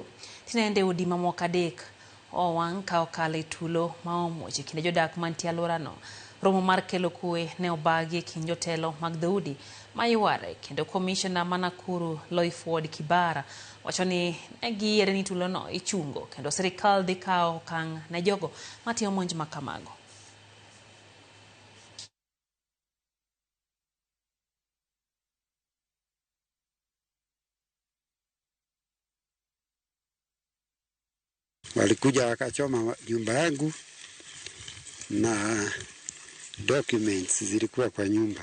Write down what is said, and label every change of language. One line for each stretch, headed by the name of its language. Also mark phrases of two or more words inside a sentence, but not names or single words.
Luo (Kenya and Tanzania): Tinende udi mamoko adek owang' ka okale tulo ma omuoch kinde jodak mantie alwora no. Romo mar kelo kwe ne obagi kind jotelo mag dhoudi mayuare kendo commissioner ma Nakuru Loyford Kibara wacho ni giyiere ni tulo no ichungo kendo sirikal dhi kawo okang' ne jogo matiyo monj makamago.
Swahili: Walikuja wakachoma nyumba yangu na documents zilikuwa kwa nyumba.